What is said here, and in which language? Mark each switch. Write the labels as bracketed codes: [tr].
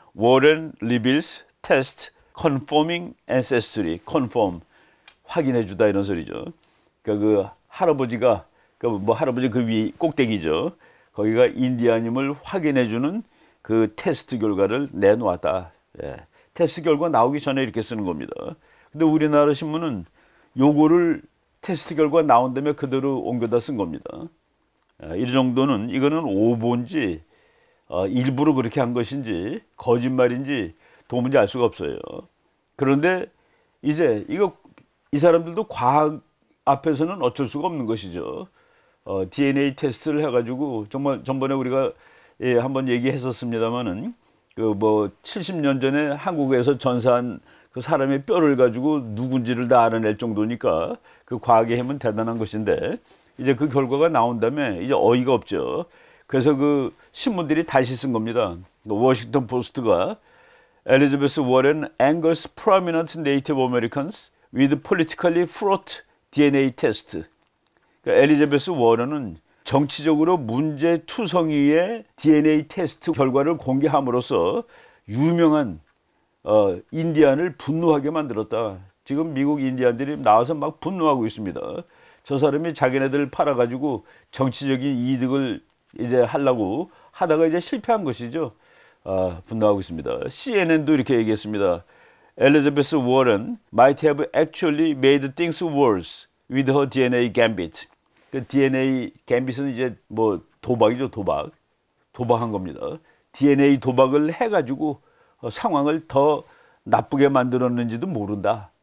[en] 워런 reveals test confirming ancestry, confirm [ko] 확인해주다 이런 소리죠. 그러니까 그 할아버지가 뭐 할아버지 그 위 꼭대기죠. 거기가 인디안임을 확인해주는 그 테스트 결과를 내놓았다. 예. 테스트 결과 나오기 전에 이렇게 쓰는 겁니다. 근데 우리나라 신문은 요거를 테스트 결과 나온 다음에 그대로 옮겨다 쓴 겁니다. 이 정도는 이거는 오보인지 일부러 그렇게 한 것인지 거짓말인지 도무지 알 수가 없어요. 그런데 이제 이 사람들도 과학 앞에서는 어쩔 수가 없는 것이죠. DNA 테스트를 해가지고 정말 전번에 우리가 한번 얘기했었습니다만은 그 뭐 70년 전에 한국에서 전사한 그 사람의 뼈를 가지고 누군지를 다 알아낼 정도니까 그 과학의 힘은 대단한 것인데 이제 그 결과가 나온 다음에 이제 어이가 없죠. 그래서 그 신문들이 다시 쓴 겁니다. 워싱턴 포스트가 [en] 엘리자베스 워렌 angers prominent Native Americans with politically fraught DNA test. [ko] 그러니까 엘리자베스 워런은 정치적으로 문제투성이의 DNA 테스트 결과를 공개함으로써 유명한 인디안을 분노하게 만들었다. 지금 미국 인디안들이 나와서 막 분노하고 있습니다. 저 사람이 자기네들 팔아가지고 정치적인 이득을 이제 하려고 하다가 이제 실패한 것이죠. 분노하고 있습니다. CNN도 이렇게 얘기했습니다. [en] 엘리자베스 워런 might have actually made things worse with her DNA gambit. [ko] 그 DNA 갬빗은 이제 뭐 도박이죠, 도박한 겁니다. DNA 도박을 해가지고 상황을 더 나쁘게 만들었는지도 모른다.